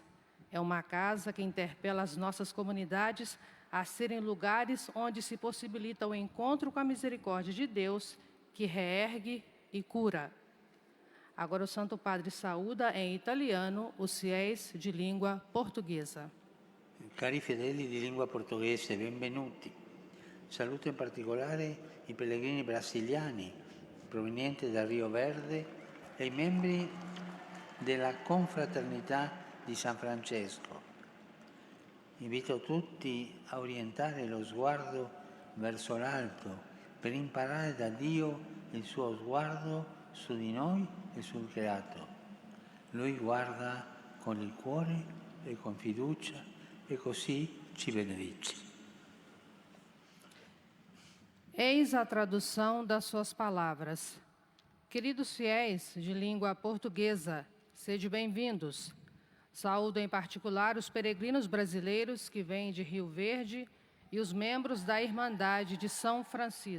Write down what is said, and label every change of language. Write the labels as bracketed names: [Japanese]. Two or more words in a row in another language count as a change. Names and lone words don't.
[Portuguese] É uma casa que interpela as nossas comunidades a serem lugares onde se possibilita o encontro com a misericórdia de Deus, que reergue e cura. Agora o Santo Padre saúda em italiano os fiéis de língua portuguesa. [Italian] Cari fedeli di lingua portoghese, benvenuti. Saluto in particolare i pellegrini brasiliani provenienti da Rio Verde e i membri della Confraternità di San Francesco. Invito tutti a orientare lo sguardo verso l'alto per imparare da Dio il suo sguardo su di noi e sul creato. Lui guarda con il cuore e con fiducia e così ci benedice. [Portuguese] Eis a tradução das suas palavras. Queridos fiéis de língua portuguesa, sede bem-vindos. Saúdo em particular os peregrinos brasileiros que vêm de Rio Verde e os membros da Irmandade de São Francisco.